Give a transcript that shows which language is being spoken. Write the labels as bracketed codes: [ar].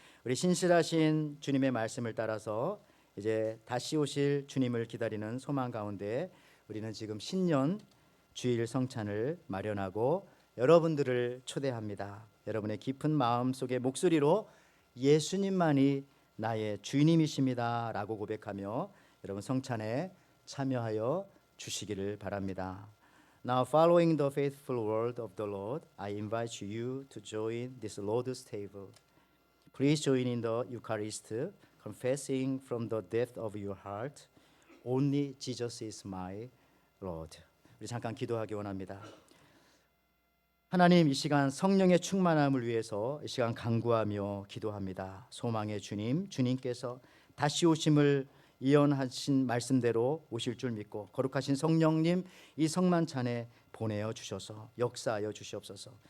[ko] 우리 신실하신 주님의 말씀을 따라서 이제 다시 오실 주님을 기다리는 소망 가운데 우리는 지금 신년 주일 성찬을 마련하고 여러분들을 초대합니다. 여러분의 깊은 마음 속의 목소리로 예수님만이 나의 주님이십니다 라고 고백하며 여러분 성찬에 참여하여 주시기를 바랍니다. [en] Now following the faithful word of the Lord, I invite you to join this Lord's table. Please join in the Eucharist, confessing from the depth of your heart, only Jesus is my Lord. [ko] 우리 잠깐 기도하기 원합니다. 하나님, 이 시간 성령의 충만함을 위해서 이 시간 간구하며 기도합니다. 소망의 주님, 주님께서 다시 오심을 예언하신 말씀대로 오실 줄 믿고 거룩하신 성령님 이 성만찬에 보내어 주셔서 역사하여 주시옵소서.